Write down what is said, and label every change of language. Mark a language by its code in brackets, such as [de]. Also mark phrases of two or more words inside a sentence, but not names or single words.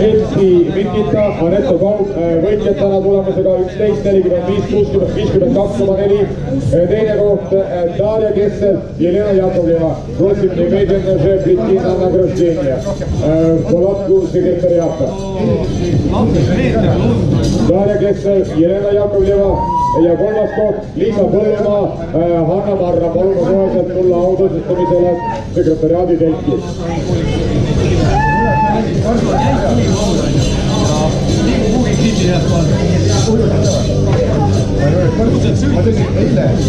[et] Esti Mikita, Anette Pauk, võitjatena tulemusega 11:45-52,4. Teine koht Darja Kessel, Jelena Jakovleva. [ru] Просим немедленно же прийти на награждение в палатку секретариата. [et] Darja Kessel, Jelena Jakovleva ja kolmas koht Liisa Põllumaa, Hanna Marra. Palume koheselt tulla autasustamisele sekretariaadi telki. Ma tõsin eile